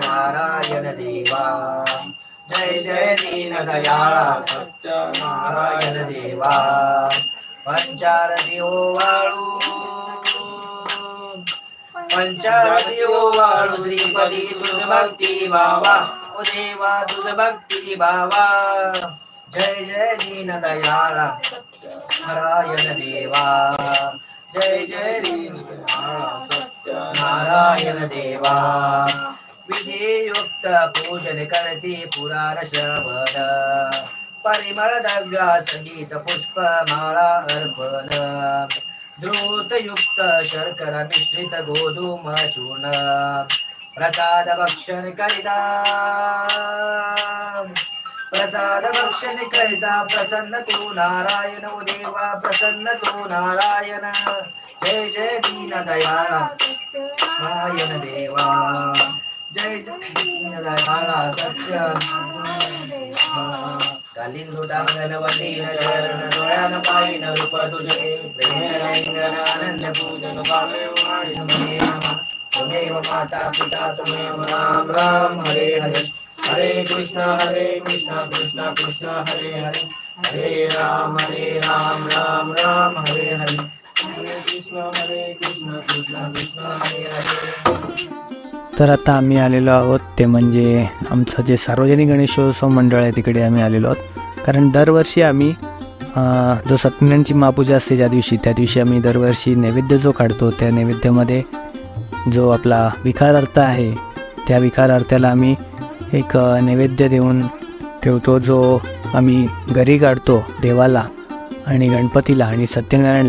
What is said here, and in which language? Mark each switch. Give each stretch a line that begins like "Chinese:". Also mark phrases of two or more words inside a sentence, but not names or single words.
Marathi: नारायण देवा जय जय दीन दयाळा सत्यनारायण देवा पंचारती ओवाळू पंचारती ओवाळू श्रीपती तुझ भक्ती भावा ओ देवा तुझ भक्ती भावा जय जय दीन दयाळा नारायण देवा जय जय दीन दयाळा सत्यनारायण देवा विधियुक्त पूजन करती पुराण श्रवण परिमळ द्रव्य संगीत पुष्प माळा अर्पण द्रुतयुक्त शर्करा मिश्रित गोधूम चूर्ण प्रसाद भक्षण करिता प्रसन्न तू नारायण ओ देवा प्रसन्न तू नारायण जय जय दीन दयाळा नारायण देवा जय जय दीन दयाळा सत्य कालीन सुटांगण वंदीन चरण डोळ्यान पायीन रूप तुझे प्रेम आनंद पूजन पावे वाणी
Sanskrit: नमः नमः तुमेव माता पिता तुमेव राम राम हरे हरे हरे कृष्ण कृष्ण कृष्ण हरे हरे हरे राम राम राम हरे हरे हरे कृष्ण कृष्ण कृष्ण हरे हरे.
Marathi: तर आता आम्ही आलेलो आहोत ते म्हणजे आमचं जे सार्वजनिक गणेशोत्सव मंडळ आहे तिकडे आम्ही आलेलो आहोत. कारण दरवर्षी आम्ही जो सत्यनारायणची महापूजा असते त्या दिवशी आम्ही दरवर्षी नैवेद्य जो काढतो त्या नैवेद्यामध्ये जो आपला विकार अर्थ आहे त्या विकार अर्थाला आम्ही एक नैवेद्य देऊन ठेवतो जो आम्ही घरी काढतो देवाला आणि गणपतीला आणि सत्यनारायणला.